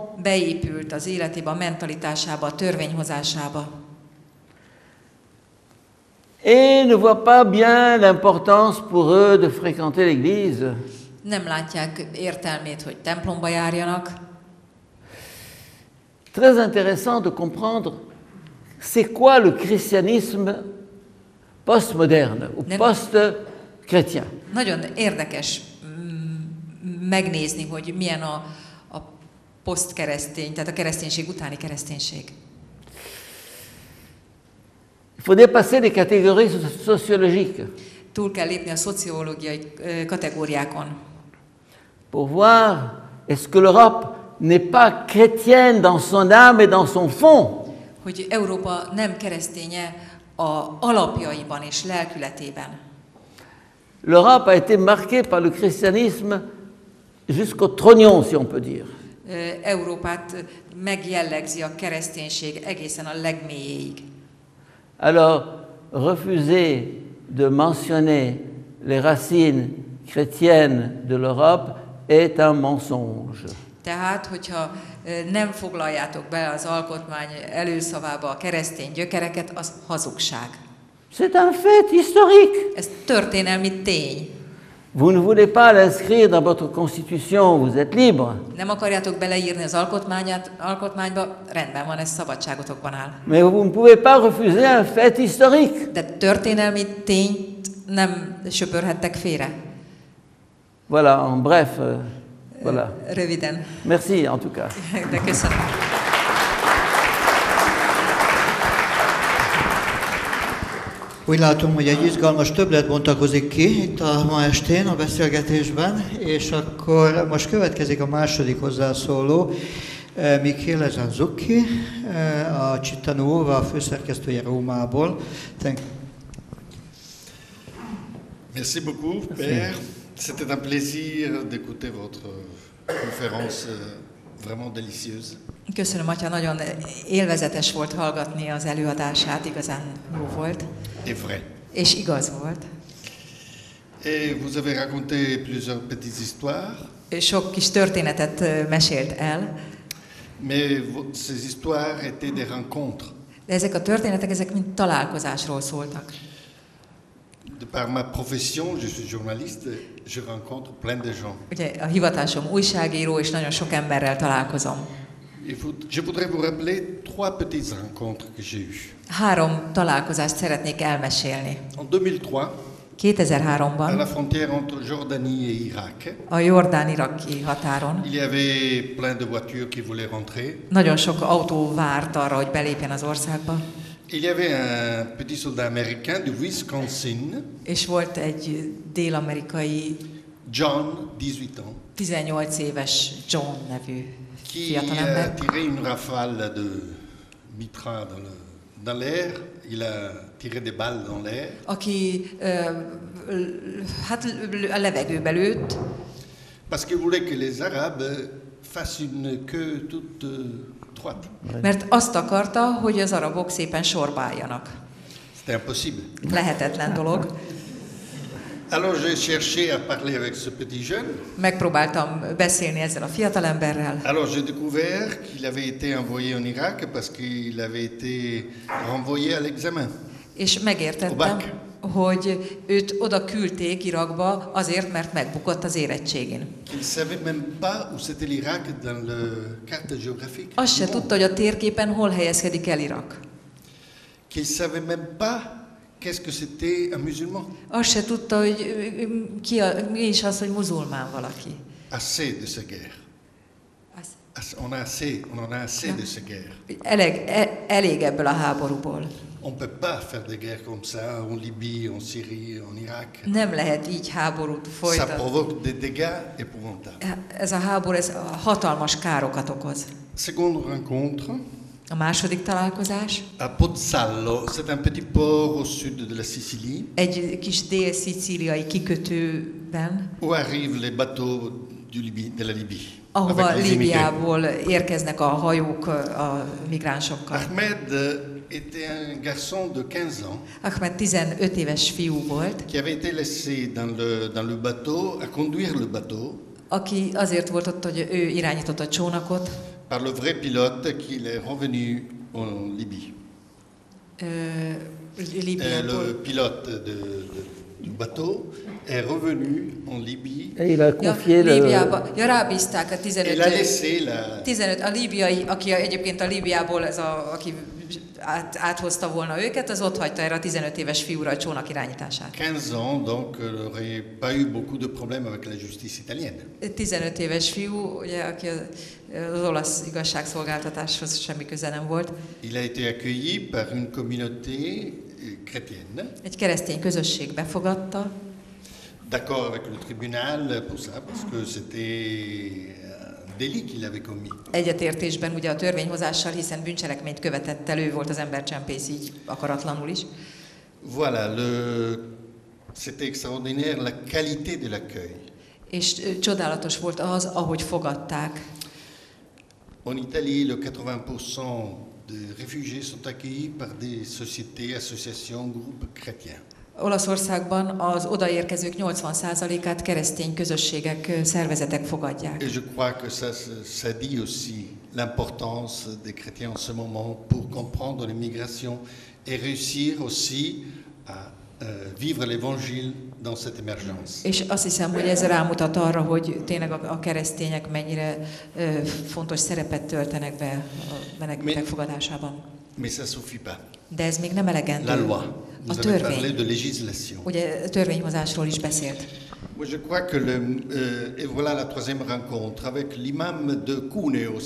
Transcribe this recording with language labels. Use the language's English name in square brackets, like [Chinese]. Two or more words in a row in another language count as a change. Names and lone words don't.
[Hungarian] beépült az életébe, a mentalitásába, a törvényhozásába, [French] Et ne voient pas bien l'importance pour eux de fréquenter l'Église. [Hungarian] nem látják értelmét, hogy templomba járjanak. [French] Très intéressant de comprendre c'est quoi le christianisme postmoderne ou post-chrétien. [Hungarian] Nagyon érdekes megnézni, hogy milyen a posztkeresztény, tehát a kereszténység utáni kereszténység. [French] Il faut dépasser les catégories sociologiques [Hungarian] Túl kell lépni a szociológiai kategóriákon. [French] pour voir est-ce que l'Europe n'est pas chrétienne dans son âme et dans son fond. [Hungarian] Hogy Európa nem kereszténye a alapjaiban és lelkületében. [French] L'Europe a été marquée par le christianisme jusqu'au trognon, si on peut dire. [Hungarian] Európát megjellegzi a kereszténység egészen a legmélyéig. [French] Alors, refuser de mentionner les racines chrétiennes de l'Europe est un mensonge. [Hungarian] Tehát, hogyha nem foglaljátok be az alkotmány előszavába a keresztény gyökereket, az hazugság. [French] C'est un fait historique. [Hungarian] Ez történelmi tény. [French] Vous ne voulez pas l'inscrire dans votre constitution, vous êtes libre. [Hungarian] Nem akarjátok beleírni az alkotmányba, rendben van, ez szabadságotokban áll. [French] Mais vous ne pouvez pas refuser un fait historique. [Hungarian] De történelmi tényt nem söpörhettek félre. [French] Voilà, en bref, voilà. [Hungarian] Röviden. [French] Merci en tout cas. [Hungarian] De köszönöm. Úgy látom, hogy egy izgalmas többlet bontakozik ki itt a ma estén a beszélgetésben, és akkor most következik a második hozzászóló, Michele Zanzucchi, a Città Nuova főszerkesztője Rómából. [French] Merci beaucoup, Père. C'était un plaisir d'écouter votre conférence vraiment délicieuse. [Hungarian] Köszönöm, Atya, nagyon élvezetes volt hallgatni az előadását, igazán jó volt. [French] Et vrai. [Hungarian] És igaz volt. [French] Et vous avez raconté plusieurs petites histoires. [Hungarian] Sok kis történetet mesélt el. [French] Mais ces histoires étaient des rencontres. [Hungarian] De ezek a történetek, ezek mind találkozásról szóltak. [French] De par ma profession, je suis journaliste, je rencontre plein de gens. [Hungarian] Ugye a hivatásom újságíró, és nagyon sok emberrel találkozom. [French] Je voudrais vous rappeler 3 petites rencontres que j'ai eues. [Hungarian] 3 találkozást szeretnék elmesélni. [French] En 2003, [Hungarian] 2003-ban [French] à la frontière entre Jordanie et Irak, [Hungarian] a jordán-iraki határon [French] il y avait plein de voitures qui voulaient rentrer. [Hungarian] nagyon sok autó várt arra, hogy belépjen az országba. [French] Il y avait un petit soldat américain du Wisconsin, [Hungarian] És volt egy dél-amerikai [French] John, 18 ans, [Hungarian] 18 éves John nevű [French] qui a [Hungarian] fiatalember, [French] tiré une rafale de mitraille dans l'air. Il a tiré des balles dans l'air. [Hungarian] aki hát a levegőbe lőtt, [French] Parce qu'il voulait que les Arabes fassent une queue toute droite. [Hungarian] mert azt akarta, hogy az arabok szépen sorba álljanak. [French] C'était impossible. [Hungarian] Lehetetlen dolog. [French] Alors j'ai cherché à parler avec ce petit jeune. [Hungarian] Megpróbáltam beszélni ezzel a fiatalemberrel, [French] Alors j'ai découvert qu'il avait été envoyé en Irak parce qu'il avait été renvoyé à l'examen. [Hungarian] és megértettem, hogy őt oda küldték Irakba azért, mert megbukott az érettségén. [French] Il ne savait même pas où c'était l'Irak dans la carte géographique. [Hungarian] Azt se tudta, hogy a térképen hol helyezkedik el Irak. [French] Qu'il ne savait même pas qu'est-ce que c'était un musulman. [Hungarian] Azt se tudta, hogy mi is az, hogy muzulmán valaki. [French] Assez de ces guerres. On en a assez de ces guerres. [Hungarian] Elég ebből a háborúból. [French] On ne peut pas faire des guerres comme ça en Libye, en Syrie, en Irak. [Hungarian] Nem lehet így háborút [French] Ça [Hungarian] folytatni. [French] provoque des dégâts épouvantables. [Hungarian] Ez a háború, ez hatalmas károkat okoz. [French] Seconde rencontre, [Hungarian] A második találkozás [French] à Pozzallo, c'est un petit port au sud de la Sicile, [Hungarian] egy kis dél-szicíliai kikötőben, [French] où arrivent les bateaux de la Libye. [Hungarian] ahova [French] avec les immigrés. [Hungarian] Líbiából érkeznek a hajók a migránsokkal. [French] Ahmed était un garçon de 15 ans [Hungarian] Ahmed 15 éves fiú volt, [French] qui avait été laissé dans le bateau, à conduire le bateau, aki azért volt ott, hogy ő irányította a csónakot, par le vrai pilote qu'il est revenu en Libye. [Hungarian] Líbiából. [French] Le pilote du bateau est revenu en Libye. Et il a confié le... [Hungarian] Líbiába. Ja, rábízták a [French] Et il a laissé la... 15, [Hungarian] a líbiai, aki egyébként a Líbiából, aki áthozta volna őket, az ott hagyta erre a 15 éves fiúra a csónak irányítását. [French] 15 ans, donc il n'aurait pas eu beaucoup de problèmes avec la justice italienne. [Hungarian] 15 éves fiú, ugye, aki az olasz igazságszolgáltatáshoz semmi köze nem volt. [French] Il a été accueilli par une communauté chrétienne. [Hungarian] Egy keresztény közösség befogadta. [French] D'accord avec le tribunal pour ça, parce que c'était un délit qu'il avait commis. [Hungarian] Egyetértésben ugye a törvényhozással, hiszen bűncselekményt követett el, ő volt az embercsempész így akaratlanul is. [French] Voilà, c'était extraordinaire la qualité de l'accueil. [Hungarian] És csodálatos volt az, ahogy fogadták. [French] En Italie, le 80% de réfugiés sont accueillis par des sociétés, associations, groupes chrétiens. [Hungarian] Olaszországban az odaérkezők 80%-át keresztény közösségek, szervezetek fogadják. [French] Et je crois que ça dit aussi l'importance des chrétiens en ce moment pour comprendre l'immigration et réussir aussi à vivre l'évangile dans cette émergence. [Hungarian] És azt hiszem, hogy ez rámutat arra, hogy tényleg a keresztények mennyire fontos szerepet töltenek be a menekültek fogadásában. [French] Mais ça suffit pas. [Hungarian] De ez még nem elegendő. [French] La loi. [Hungarian] A [French] Vous avez parlé de [Hungarian] törvény. [French] législation. [Hungarian] Ugye törvényhozásról is beszélt. [French] Moi, je crois que et voilà la troisième rencontre avec l'imam de Cuneo.